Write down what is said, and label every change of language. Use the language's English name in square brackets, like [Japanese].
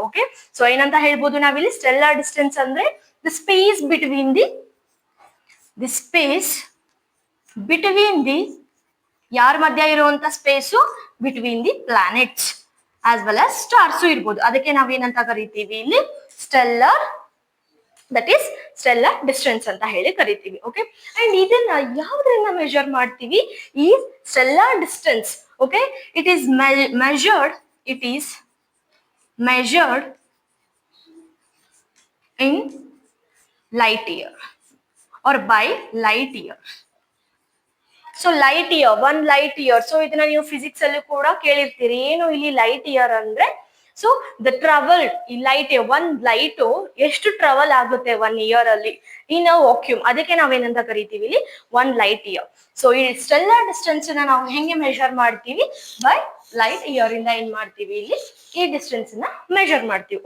[Kannada] Okay, so ಏನಂತ ಹೇಳ್ಬೋದು ನಾವಿಲ್ಲಿ ಸ್ಟೆಲ್ಲರ್ ಡಿಸ್ಟೆನ್ಸ್ ಅಂದ್ರೆ [English] the space between the space between the [Kannada] ಯಾರ ಮಧ್ಯ ಇರುವಂತ space [English] between the planets as well as stars [Kannada] ಇರ್ಬೋದು. ಅದಕ್ಕೆ ನಾವೇನಂತ ಕರಿತೀವಿ ಇಲ್ಲಿ stellar, that is stellar distance ಅಂತ ಹೇಳಿ ಕರಿತೀವಿ. ಓಕೆ, ಅಂಡ್ ಇದನ್ನ ಯಾವ್ದ್ರಿಂದ ಮೆಜರ್ ಮಾಡ್ತೀವಿ ಈ stellar distance? [English] Okay, it is measured in light year or by light year. [Kannada] So light year, 1 light year. So ಇದನ್ನ ನೀವು ಫಿಸಿಕ್ಸ್ ಅಲ್ಲಿ ಕೂಡ ಕೇಳಿರ್ತೀರಿ. ಏನು ಇಲ್ಲಿ ಲೈಟ್ ಇಯರ್ ಅಂದ್ರೆ, ಸೊ ದ ಟ್ರಾವೆಲ್ ಈ ಲೈಟ್, 1 ಲೈಟ್ ಎಷ್ಟು ಟ್ರಾವೆಲ್ ಆಗುತ್ತೆ 1 ಇಯರ್ ಅಲ್ಲಿ [English] in a vacuum, [Kannada] ಅದಕ್ಕೆ ನಾವೇನಂತ ಕರಿತೀವಿ ಇಲ್ಲಿ 1 ಲೈಟ್ ಇಯರ್. ಸೊ ಈ ಸ್ಟೆಲ್ಲರ್ ಡಿಸ್ಟೆನ್ಸ್ ನಾವು ಹೆಂಗೆ ಮೆಜರ್ ಮಾಡ್ತೀವಿ? ಬೈ ಲೈಟ್ ಇಯರ್ ಇಂದ ಏನ್ ಮಾಡ್ತೀವಿ ಇಲ್ಲಿ ಈ ಡಿಸ್ಟೆನ್ಸ್ ನ ಮೆಜರ್ ಮಾಡ್ತೀವಿ.